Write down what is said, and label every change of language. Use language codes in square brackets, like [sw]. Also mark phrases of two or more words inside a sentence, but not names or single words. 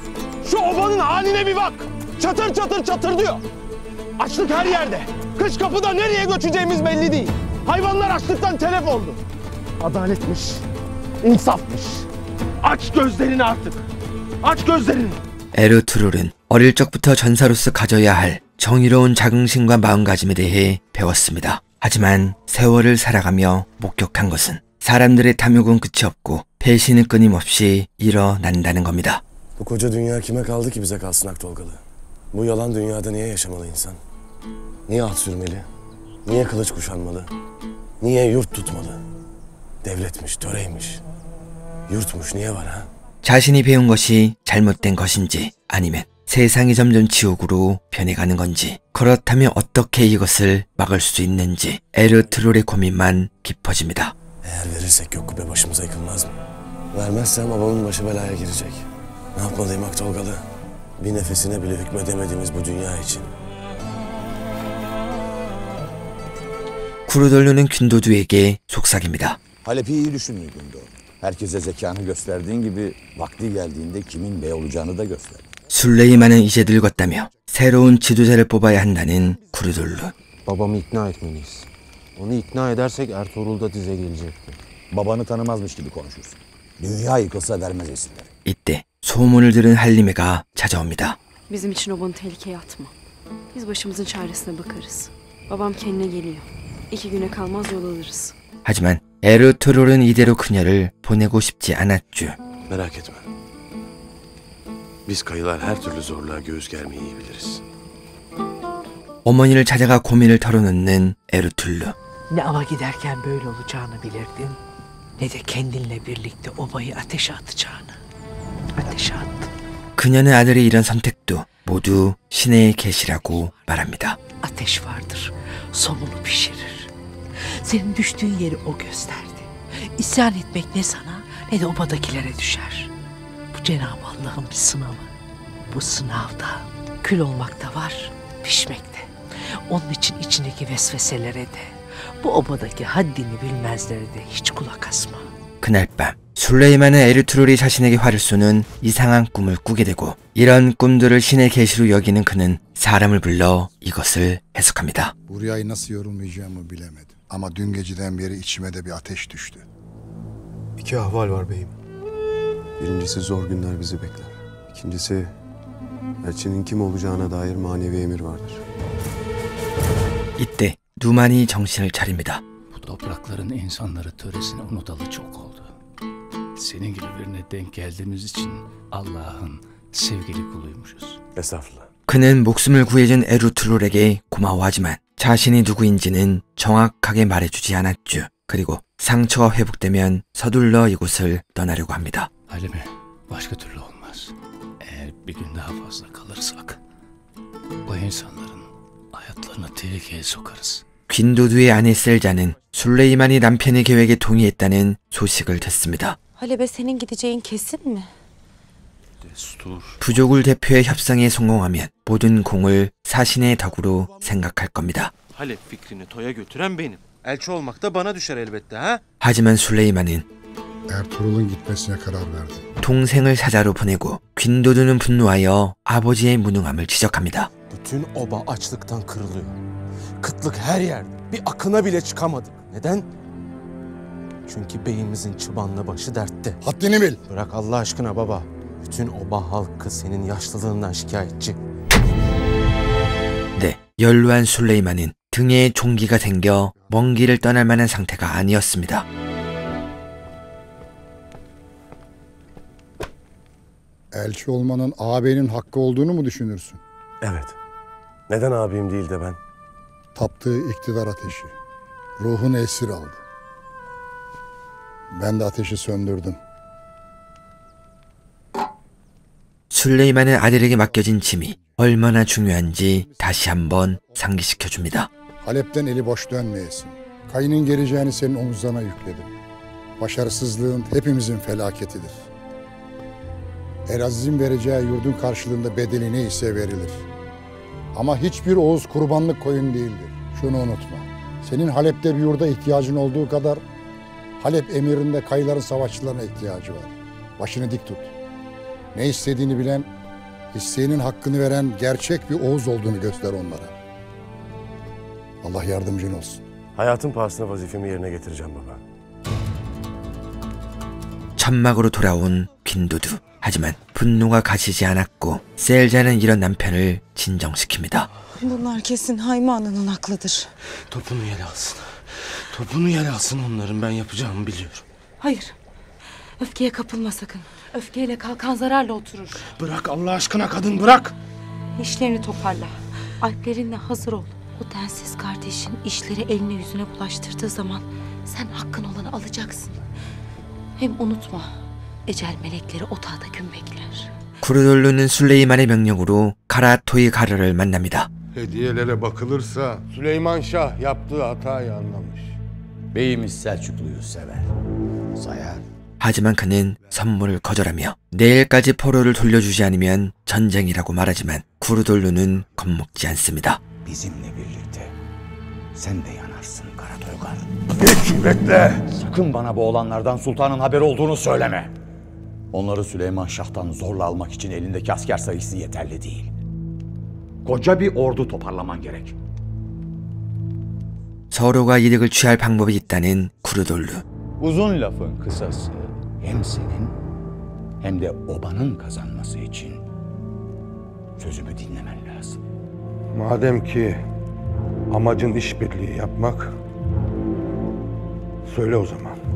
[tr] Şu obanın haline bir bak. Çatır çatır çatır diyor. Açlık her yerde. Kış kapıda nereye göçeceğimiz belli değil. Hayvanlar açlıktan telef oldu. Adaletmiş, insafmış. Aç gözlerini artık. Aç gözlerini. [ko] 에르투룰은 어릴 적부터 전사로서 가져야 할 정의로운 자긍심과 마음가짐에 대해 배웠습니다. 하지만 세월을 살아가며 목격한 것은 사람들의 탐욕은 끝이 없고 배신은 끊임없이 일어난다는 겁니다. [tr] Bu koca dünya kime kaldı ki bize kalsın Aktolgalı? Bu yalan dünyada niye yaşamalı insan? Niye at sürmeli? Niye kılıç kuşanmalı? Niye yurt tutmalı? Devletmiş, töreymiş. Yurtmuş niye var ha? [ko] 자신이 배운 것이 잘못된 것인지 아니면 세상이 점점 지옥으로 변해가는 건지 그렇다면 어떻게 이것을 막을 수 있는지 에르트롤의 고민만 깊어집니다. [tr] Eğer verirsek gök kubbe başımıza yıkılmaz mı? Vermezsem babamın başı belaya girecek. Ne yapmalıyım Aktolgalı? Bir nefesine bile hükmedemediğimiz bu dünya için. [ko] 쿠르돌루는 균도두에게 속삭입니다. [tr] Halep'i iyi düşündün Gündo. Herkese zekanı gösterdiğin gibi vakti geldiğinde kimin bey olacağını da göster. [ko] 술레이만은 이제 늙었다며 새로운 지도자를 뽑아야 한다는 쿠르돌루. [tr] Babamı ikna etmeliyiz. Onu ikna edersek Ertuğrul da dize gelecektir. Babanı tanımazmış gibi konuşursun. Dünya yıkılsa vermez esirleri. [ko] 이때 소문을 들은 할리메가 찾아옵니다. [tr] Bizim için obanı tehlikeye atma. Biz başımızın çaresine bakarız. Babam kendine geliyor. 2 güne kalmaz yol alırız. [ko] 하지만 에르투롤은 이대로 그녀를 보내고 싶지 않았죠. [tr] Merak etme. Biz kayılar her türlü zorluğa göğüs germeyi iyi biliriz. [ko] 어머니를 찾아가 고민을 털어놓는 에르툴루. [tr] Ne ava giderken böyle olacağını bilirdin, ne de kendinle birlikte obayı ateşe atacağını. Ateşe attın. [ko] 그녀는 아들의 이런 선택도 모두 신의 계시라고 말합니다. [tr] Ateş vardır, somunu pişirir. Senin düştüğün yeri o gösterdi. İsyan etmek ne sana ne de obadakilere düşer. Bu Cenab-ı Allah'ın bir sınavı. Bu sınavda kül olmak da var, pişmek de. Onun için içindeki vesveselere de, bu obadaki haddini bilmezlere de hiç kulak asma. [ko] 그날 밤 술레이만은 에르투롤이 자신에게 화를 쏘는 이상한 꿈을 꾸게 되고 이런 꿈들을 신의 계시로 여기는 그는 사람을 불러 이것을 해석합니다. [tr] Bu rüyayı nasıl yorumlayacağımı bilemedim. Ama dün geceden beri içime de bir ateş düştü. İki ahval var beyim. Birincisi zor günler bizi bekler. İkincisi elçinin kim olacağına dair manevi emir vardır. [ko] 이때 누만이 정신을 차립니다. [tr] Bu toprakların insanları töresini unutalı çok oldu. Senin gibi birine denk geldiğimiz için Allah'ın sevgili kuluymuşuz. Estağfurullah. [ko] 그는 목숨을 구해준 에르투롤에게 고마워하지만 자신이 누구인지는 정확하게 말해주지 않았죠. 그리고 상처가 회복되면 서둘러 이곳을 떠나려고 합니다. [tr] Halime, başka türlü olmaz. Eğer bir gün daha fazla kalırsak bu insanların hayatlarını tehlikeye sokarız. [ko] 균도두의 아내 셀자는 술레이만이 남편의 계획에 동의했다는 소식을 듣습니다. [tr] Halebe senin gideceğin kesin mi? Destur. [ko] 부족을 대표해 협상에 성공하면 모든 공을 사신의 덕으로 생각할 겁니다. [tr] Halep fikrini toya götüren benim. Elçi olmak da bana düşer elbette ha? [ko] 하지만 술레이만은 [tr] Ertuğrul'un gitmesine karar verdi. [ko] 동생을 사자로 보내고 균도두는 분노하여 아버지의 무능함을 지적합니다. [tr] Bütün oba açlıktan kırılıyor. Kıtlık her yerde. Bir akına bile çıkamadık. Neden? Çünkü beyimizin çıbanla başı dertte. Haddini bil. Bırak Allah aşkına baba. Bütün oba halkı senin yaşlılığından şikayetçi. [ko] 네, 연루한 술레이만은 등에 종기가 생겨 먼 길을 떠날 만한 상태가 아니었습니다. [tr] Elçi olmanın ağabeyinin hakkı olduğunu mu düşünürsün? Evet. Neden abim değil de ben? Taptığı iktidar ateşi. Ruhunu esir aldı. Ben de ateşi söndürdüm. [ko] 술레이만은 아들에게 맡겨진 짐이 얼마나 중요한지 다시 한번 상기시켜줍니다. [tr] Halep'ten eli boş dönmeyesin. Kayının geleceğini senin omuzlarına yükledim. Başarısızlığın hepimizin felaketidir. Elaziz'in vereceği yurdun karşılığında bedeli neyse verilir. Ama hiçbir Oğuz kurbanlık koyun değildir. Şunu unutma. Senin Halep'te bir yurda ihtiyacın olduğu kadar Halep emirinde kayıların savaşçılarına ihtiyacı var. Başını dik tut. Ne istediğini bilen, isteğinin hakkını veren gerçek bir Oğuz olduğunu göster onlara. Allah yardımcın olsun. Hayatın pahasına vazifemi yerine getireceğim baba. [ko] 천막으로 돌아온 빈도두. 하지만 분노가 가시지 않았고 셀자는 이런 남편을 진정시킵니다. [tr] Bunlar kesin Hayme Ana'nın haklıdır. Topunu yel alsın. Topunu yel alsın onların. Ben yapacağımı biliyorum. Hayır. Öfkeye kapılma sakın. Öfkeyle kalkan zararla oturur. Bırak Allah aşkına kadın bırak. İşlerini toparla. Alplerinle hazır ol. O densiz kardeşin işleri eline yüzüne bulaştırdığı zaman sen hakkın olanı alacaksın. Hem unutma, ecel melekleri otağda gün bekler. [ko] 구르돌루는 술레이만의 명령으로 카라토이 가르를 만납니다. [tr] Hediyelere bakılırsa Süleyman Şah yaptığı hatayı anlamış. Beyimiz Selçuklu'yu sever, sayar. [ko] 하지만 그는 선물을 거절하며 내일까지 포로를 돌려주지 않으면 전쟁이라고 말하지만 구르돌루는 겁먹지 않습니다. [tr] Bizimle birlikte sen de yanarsın Karatoygar. Hiç bekle. Sakın bana bu olanlardan sultanın haberi olduğunu söyleme. Onları Süleyman Şah'tan zorla almak için elindeki asker sayısı yeterli değil. Koca bir ordu toparlaman gerek. [ko] 서로가 이득을 취할 방법이 있다는 구르돌루. [tr] Uzun lafın kısası hem senin hem de obanın kazanması için sözümü dinlemen lazım. Madem ki amacın işbirliği yapmak, söyle o zaman.